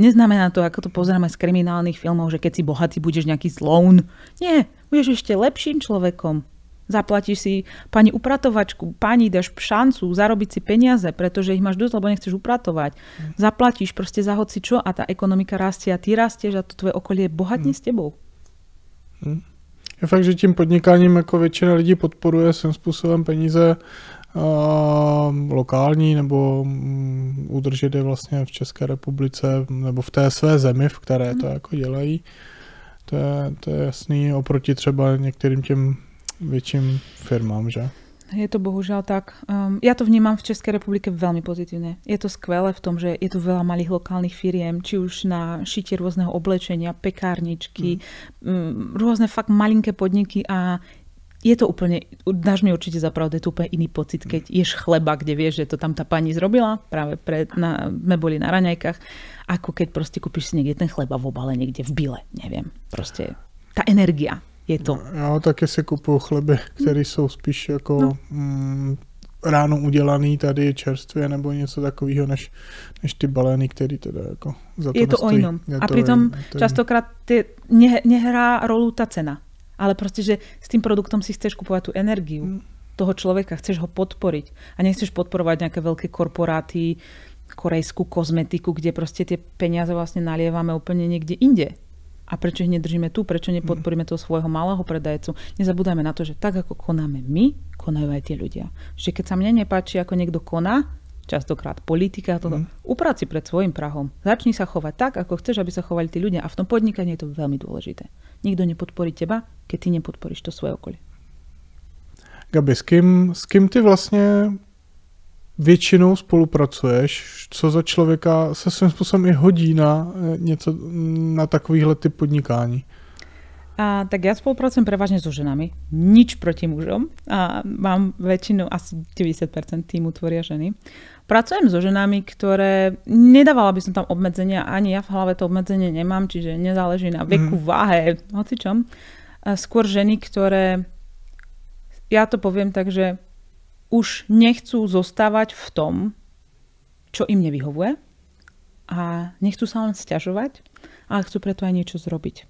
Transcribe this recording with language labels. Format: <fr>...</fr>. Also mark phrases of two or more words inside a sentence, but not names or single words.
<sk>Neznamená to, ako to pozeráme z kriminálnych filmov, že keď si bohatý, budeš nejaký zloun. Nie, budeš ešte lepším človekom. Zaplatíš si pani upratovačku, pani dáš šancu zarobiť si peniaze, pretože ich máš dosť, lebo nechceš upratovať. Zaplatíš proste za hoci čo a tá ekonomika rastie a ty rastieš a to tvoje okolie bohatne s tebou.</sk> <cs>Je fakt, že tím podnikáním jako většina lidí podporuje svým způsobem peníze lokální nebo udržet je vlastně v České republice nebo v té své zemi, v které to jako dělají. To je jasný oproti třeba některým těm větším firmám, že?</cs> <sk>Je to bohužiaľ tak. Ja to vnímam v Českej republike veľmi pozitívne. Je to skvelé v tom, že je tu veľa malých lokálnych firiem, či už na šitie rôzneho oblečenia, pekárničky, rôzne fakt malinké podniky a je to úplne, dáš mi určite za pravdu, je to úplne iný pocit, keď ješ chleba, kde vieš, že to tam tá pani zrobila, práve sme boli na raňajkách, ako keď proste kúpiš si niekde ten chleba v obale, niekde v byle, neviem. Proste tá energia. Je to.</sk> <cs>Já taky si kupuju chleby, které jsou spíš jako ráno udělaný tady čerstvě nebo něco takového, než ty balení, který teda jako za to je to nestojí.</cs> <sk>o inom. A pritom častokrát nehrá rolu tá cena. Ale proste, že s tým produktom si chceš kupovať tú energiu toho človeka, chceš ho podporiť. A nechceš podporovať nejaké veľké korporáty, korejskú kozmetiku, kde proste tie peniaze vlastne nalievame úplne niekde inde. A prečo ich nedržíme tu? Prečo nepodporíme toho svojho malého predajcu? Nezabúdajme na to, že tak ako konáme my, konajú aj tie ľudia. Že keď sa mne nepáči, ako niekto koná, častokrát politika, uprať si pred svojim prahom. Začni sa chovať tak, ako chceš, aby sa chovali tí ľudia. A v tom podnikaní je to veľmi dôležité. Nikto nepodporí teba, keď ty nepodporíš to svoje okolie. Gabi,</sk> <cs>s kým ty vlastně většinou spolupracuješ, co za člověka se svým způsobem i hodí na něco, na takovýhle typ podnikání?</cs> <sk>Tak ja spolupracujem prevažne so ženami. Nič proti mužom. A mám väčšinu, asi 90% týmu tvoria ženy. Pracujem so ženami, ktoré nedávala by som tam obmedzenia, ani ja v hlave to obmedzenie nemám, čiže nezáleží na veku, váhe, hocičom. Skôr ženy, ktoré, ja to poviem tak, že už nechcú zostávať v tom, čo im nevyhovuje a nechcú sa len sťažovať, ale chcú preto aj niečo zrobiť.</sk>